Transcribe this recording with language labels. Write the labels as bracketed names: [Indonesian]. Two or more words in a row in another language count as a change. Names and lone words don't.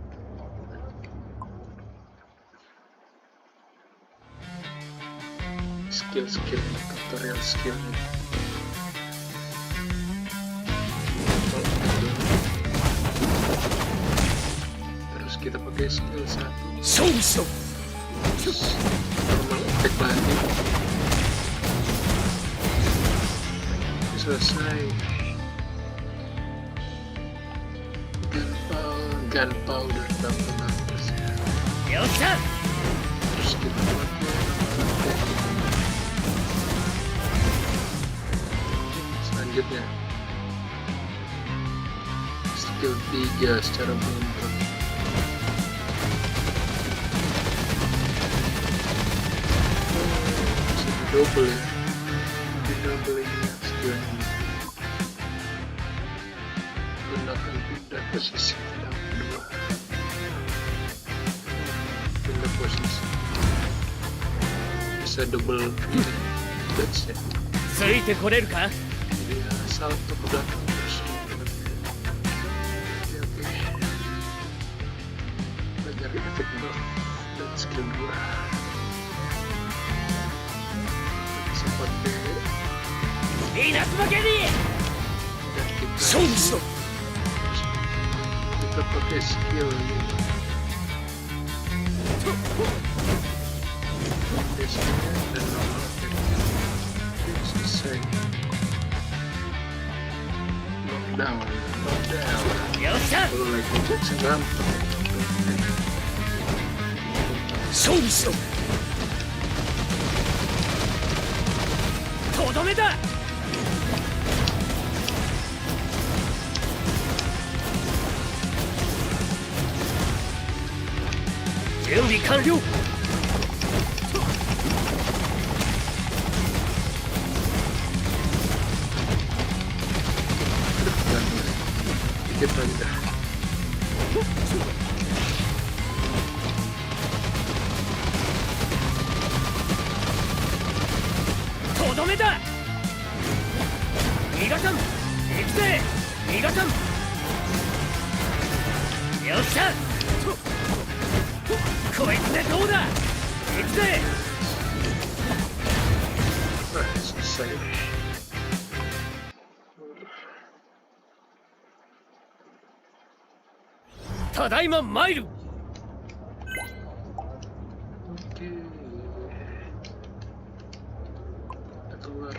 [English] Skill tutorial skill. [Indonesian] pakai skill 1 [Japanese] 勝負しろ [English] normal attack [Indonesian] lagi. Selesai. Gunpowder tambah 16 ya. [Japanese] よっしゃ [Indonesian] Terus kita pakai [English] normal attack. [Indonesian] Selanjutnya skill 3 secara beruntun. Bisa di-double ya. Di-double ini skillnya. Gunakan pindah posisi yang kedua. Pindah posisi. Bisa [English] double dodge [Indonesian] ya. [Japanese] ついてこれるか [Indonesian] Jadi salto ke belakang terus. Oke. Pelajari efek buff dan skill 2. Bisa pakai [Japanese] 稲妻ケリー [Indonesian] dan kita [Japanese] 勝負しろ [Indonesian] kita pakai skill ini. Desanya dan [English] normal attack- [Indonesian] nya. Oke, selesai. Knockdown. [Japanese] よっしゃ [Indonesian] Kalau lagi Jackson gampang. [Japanese] 勝負しろとどめだ準備完了 [Indonesian] Dikit lagi dah. [Japanese] とどめだ逃がさん行くぜ逃がさんよっしゃこいつでどうだ行くぜ [Indonesian] Nah, selesai. [Japanese] 只今参る. [Indonesian] Oke. Kita keluar.